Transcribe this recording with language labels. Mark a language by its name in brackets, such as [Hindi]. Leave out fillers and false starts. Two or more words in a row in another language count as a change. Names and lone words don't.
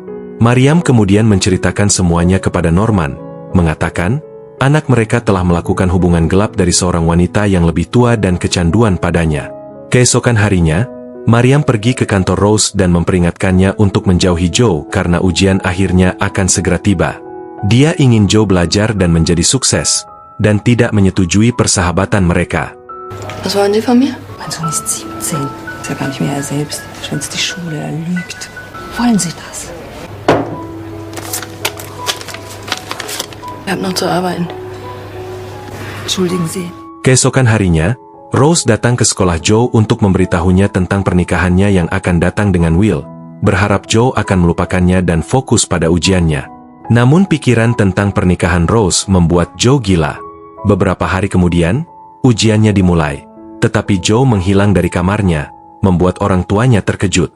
[Indonesian] Mariam kemudian menceritakan semuanya kepada Norman, mengatakan, anak mereka telah melakukan hubungan gelap dari seorang wanita yang lebih tua dan kecanduan padanya. Keesokan harinya, Mariam pergi ke kantor Rose dan memperingatkannya untuk menjauhi Joe karena ujian akhirnya akan segera tiba. Dia ingin Joe belajar dan menjadi sukses, dan tidak menyetujui persahabatan mereka. [German] Was wollen Sie von mir? Mein Sohn ist 17. Ist ja gar nicht mehr er selbst. Schwänzt die Schule, er lügt. Wollen Sie das? Ich habe noch zu arbeiten. Entschuldigen Sie. [Indonesian] Keesokan harinya, Rose datang ke sekolah Joe untuk memberitahunya tentang pernikahannya yang akan datang dengan Will, berharap Joe akan melupakannya dan fokus pada ujiannya. Namun pikiran tentang pernikahan Rose membuat Joe gila. Beberapa hari kemudian, ujiannya dimulai, tetapi Joe menghilang dari kamarnya, membuat orang tuanya terkejut.